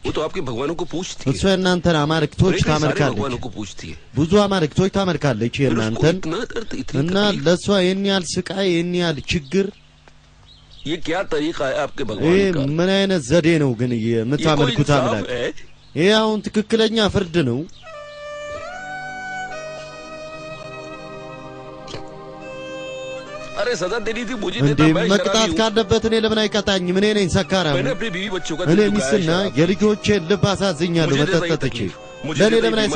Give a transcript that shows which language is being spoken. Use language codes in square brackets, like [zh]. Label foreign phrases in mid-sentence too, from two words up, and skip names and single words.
[hi] वो तो आपके भगवानों को पूछती [am] እሷ የእናንተን አማልክቶች [hi] सारे [am] ታመልካለች [hi] भगवानों को पूछती है [am] ብዙ አማልክቶች ታመልካለች [hi] फिर उसको [am] የእናንተን [hi] इतना दर्द इतनी [am] እና [hi] तकलीफ [am] ለሷ ይሄን ያህል ስቃይ ይሄን ያህል ችግር [hi] ये क्या तरीका है आपके [am] ይሄ [hi] भगवान का [am] ምን አይነት ዘዴ ነው ግን [hi] ये कोई [am] የምታመልኩት [hi] इंसाफ [am] አምላክ [hi] है [am] ይሄ አሁን ትክክለኛ ፍርድ ነው [hi] अरे सजा देनी थी मुझे [am] እንዴ [hi] देता मैं [am] መቅጣት [hi] शराबी हूँ [am] ካለበት እኔ ለምን አይቀጣኝም እኔ ነኝ ሰካራም [hi] मैंने अपनी बीवी बच्चों का [am] እኔ [hi] दिल दुखाया [am] ሚስትና [hi] शराब [am] የልጆቼን ልብ አሳዝኛለሁ [hi] मुझे दे [am] መጠጠቼ [hi] रही मुझे [am] ለእኔ [hi] दे रही [am] ለምን [hi] बीमारी